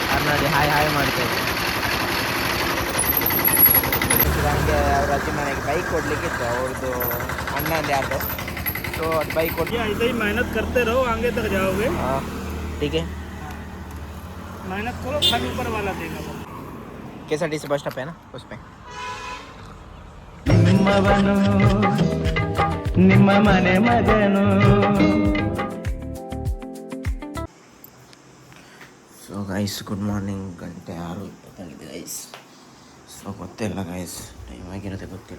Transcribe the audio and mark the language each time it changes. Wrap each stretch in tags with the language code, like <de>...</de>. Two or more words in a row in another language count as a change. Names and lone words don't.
<kn>ನೋಡಿ ಹಾಯ್ ಹಾಯ್ ಮಾಡ್ತೇವೆ. ಹಂಗೆ ಅವ್ರ ಅಜ್ಜಿ ಮನೆಗೆ ಬೈಕ್ ಕೊಡ್ಲಿಕ್ಕಿತ್ತು ಅವ್ರದ್ದು ಅಣ್ಣಂದು ಯಾರ್ದು.</kn> <hi>तो बाइक को ऐसे ही मेहनत करते रहो, आगे तक जाओगे. हाँ ठीक है, मेहनत करो, फल ऊपर वाला देगा. KSRTC</hi> <en>bus stop</en> <hi>है ना, उस पे.</hi> <en>so guys good morning.</en> <kn>ಗಂಟೆ 6:20 ಗೈಸ್. ಸೊ ಗೊತ್ತಿಲ್ಲ ಗೈಸ್, ಟೈಮ್ ಆಗಿರೋದೇ ಗೊತ್ತಿಲ್ಲ.</kn>